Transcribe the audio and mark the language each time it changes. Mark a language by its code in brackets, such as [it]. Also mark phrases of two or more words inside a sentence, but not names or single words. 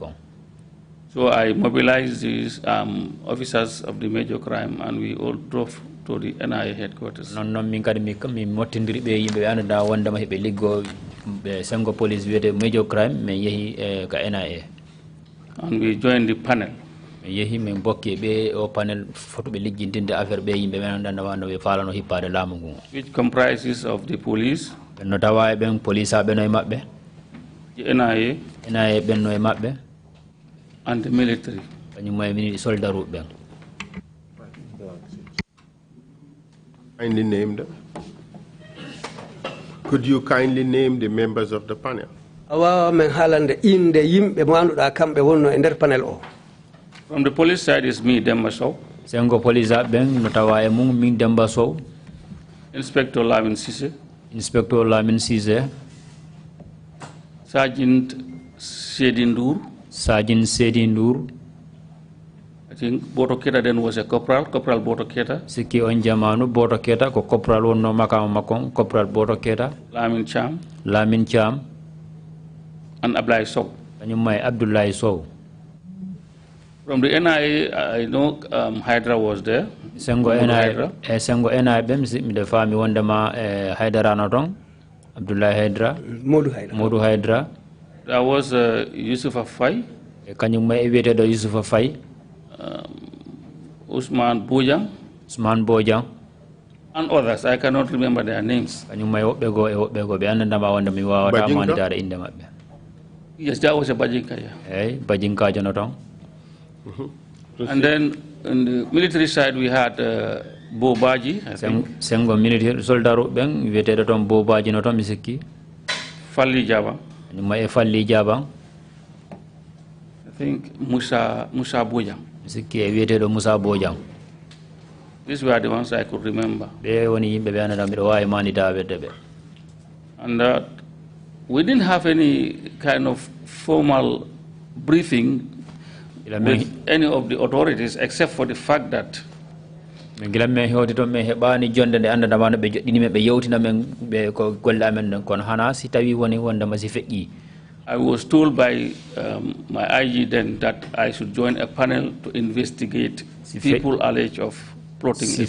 [en] So I mobilized these officers of the major crime and we all drove to the NIA headquarters. [ff] Non min kadi mi mottindiri be yimbe anda wonda ma hebe liggo be sengo police wiete [en] major crime [ff] me yehi ka NIA. [en] And we joined the panel. [ff] Yehi men bokki be o panel foto be liggintinde affaire be yimbe men anda wanda be falano hippade lamu ngu. [en] Which comprises of the police. [ff] No tawa ben police abe no mabbe. [en] The NIA [ff] ben no mabbe. [en] And the military. [ff] Kanyum may mini soldaru ben. [en] Kindly name them. Could you kindly name the members of the panel? [ff] Awa men halande inde yimbe mo anduda kambe wonno e der panel o. [en] From the police side is me, Demba Sowe. [ff] Sengo police ben no tawa e mum min Demba Sowe. [en] Inspector Lamin Cisse. Inspector Lamin Cisse. Sergeant Sedindur. Sergeant Sedindur. I think Boto Keta then was a corporal, Corporal Boto Keta. [ff] Siki on jamanu Boto Keta ko corporal wonno makam makon Corporal Boto Keta. Lamin Cham. Lamin Cham. [en] And Abdullah Sowe. [ff] Kanyum may Abdullah Sowe. [en] From the NIA, I know Hydra was there. [ff] Sengo NIA bem mi de fami wonda ma Hydra no don. Abdullah Hydra. Modu Hydra. [en] There was Yusuf Afai. [ff] Kanyum may wiete do Yusuf Afai. Usman Bojang. Usman Bojang. [en] And others, I cannot remember their names. [ff] Kanyum may obego be anda ma wonda mi wawa ta manitare inde mabbe. [en] Yes, that was a Bajinka. Hey, Bajinka Jonathan. And then on the military side, we had Bo Baji, I think. [ff] Sengo military soldaru ben wiete don Bo Baji no to misiki. Falli Jaba. May Falli Jaba. [en] I think Musa Bojang. [ff] Misiki wiete do Musa Bojang. [en] These were the ones I could remember. [ff] Be woni yimbe be anda mi do way manita wedde. [en] And we didn't have any kind of formal briefing with any of the authorities except for the fact that I was told by my IG then that I should join a panel to investigate people alleged of plotting.